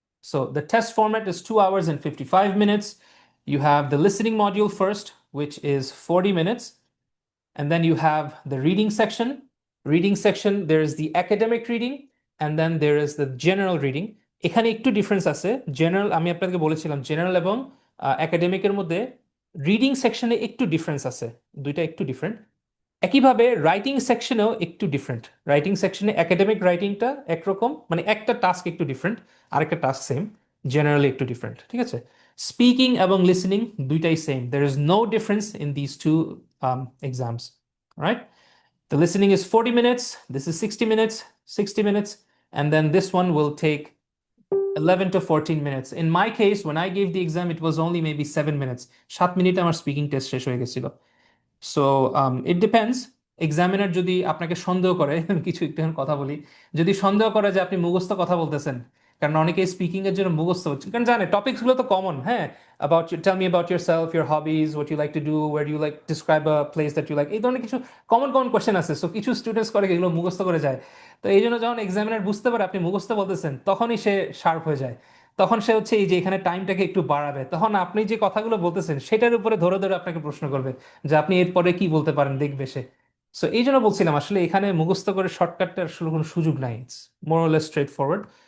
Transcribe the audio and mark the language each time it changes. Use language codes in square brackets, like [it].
[en] So the test format is 2 hours and 55 minutes. You have the listening module first, which is 40 minutes. And then you have the reading section. There is the academic reading, and then there is the general reading. [bn] এখানে একটু difference আছে। General, আমি আপনাকে বলেছিলাম general এবং একাডেমিকের মধ্যে reading সেকশনে একটু ডিফারেন্স আছে, দুইটা একটু ডিফারেন্ট। একইভাবে রাইটিং সেকশনেও একটু ডিফারেন্ট। রাইটিং সেকশনে একাডেমিক রাইটিংটা একরকম, মানে একটা টাস্ক একটু ডিফারেন্ট, আরেকটা টাস্ক সেম। জেনারেলি একটু ডিফারেন্ট, ঠিক আছে? স্পিকিং এবং লিসেনিং দুইটাই same. [en] There is no difference in this two exams, right? The listening is 40 minutes, this is 60 minutes, and then this one will take 11 to 14 minutes. In my case, when I gave the exam, it was only maybe 7 minutes. [bn] 7 মিনিটে আমার speaking test শেষ হয়ে গেছিল। [en] So it depends. [bn] Examiner যদি আপনাকে সন্দেহ করে, কিছু একটু কথা বলি, যদি সন্দেহ করে যে আপনি মুখস্থ কথা বলতেছেন, কারণ অনেকে স্পিকিং এর জন্য মুখস্থ হচ্ছে, কারণ জানে টপিকস গুলো তো কমন, হ্যাঁ, [en] about you, tell me about yourself, your hobbies, what you like [bn] to do, where do you like, describe a place that you like, এই ধরনের কিছু কমন কমন কোশ্চেন আছে। সো কিছু স্টুডেন্টস করে কি এগুলো মুখস্থ করে যায়। তো এই জন্য যখন এক্সামিনার বুঝতে পারে আপনি মুখস্থ বলতেছেন, তখনই সে শার্প হয়ে যায়। তখন সে হচ্ছে এই যে এখানে টাইমটাকে একটু বাড়াবে, তখন আপনি যে কথাগুলো বলতেছেন সেটার উপরে ধরে ধরে আপনাকে প্রশ্ন করবে যে আপনি এরপরে কি বলতে পারেন, দেখবে সে। সো এই জন্য বলছিলাম আসলে এখানে মুখস্থ করে শর্টকাটটার আসলে কোনো সুযোগ নাই, [en] It's more or less straightforward.